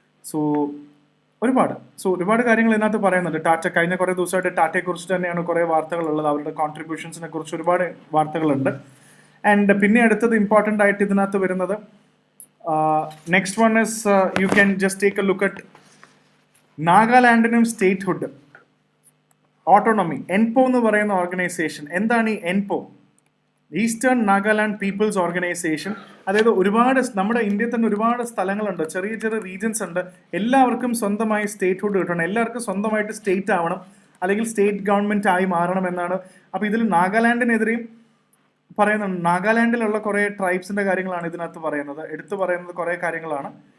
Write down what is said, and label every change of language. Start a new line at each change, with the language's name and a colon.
Malayalam: So ഒരുപാട് കാര്യങ്ങൾ ഇതിനകത്ത് പറയുന്നുണ്ട്. ടാറ്റ കഴിഞ്ഞ കുറേ ദിവസമായിട്ട് ടാറ്റയെക്കുറിച്ച് തന്നെയാണ് കുറേ വാർത്തകളുള്ളത്. അവരുടെ കോൺട്രിബ്യൂഷൻസിനെ കുറിച്ച് ഒരുപാട് വാർത്തകളുണ്ട്. ആൻഡ് പിന്നെ അടുത്തത് ഇമ്പോർട്ടൻ്റ് ആയിട്ട് ഇതിനകത്ത് വരുന്നത്
English: Next one is you can just take a look at
Malayalam: നാഗാലാൻഡിനും statehood autonomy. എൻപോ എന്ന് പറയുന്ന ഓർഗനൈസേഷൻ. എന്താണ് ഈ എൻപോ? Eastern Nagaland people's organisation. അതായത് ഒരുപാട് നമ്മുടെ ഇന്ത്യയിൽ തന്നെ ഒരുപാട് സ്ഥലങ്ങളുണ്ട്, ചെറിയ ചെറിയ റീജൻസ് ഉണ്ട്. എല്ലാവർക്കും സ്വന്തമായി സ്റ്റേറ്റ്ഹുഡ് കിട്ടണം, എല്ലാവർക്കും സ്വന്തമായിട്ട് സ്റ്റേറ്റ് ആവണം, അല്ലെങ്കിൽ സ്റ്റേറ്റ് ഗവൺമെൻറ് ആയി മാറണം എന്നാണ്. അപ്പോൾ ഇതിൽ നാഗാലാൻഡിനെതിരെയും പറയുന്നുണ്ട്. നാഗാലാൻഡിലുള്ള കുറേ ട്രൈബ്സിൻ്റെ കാര്യങ്ങളാണ് ഇതിനകത്ത് പറയുന്നത്, എടുത്തു പറയുന്നത് കുറേ കാര്യങ്ങളാണ്.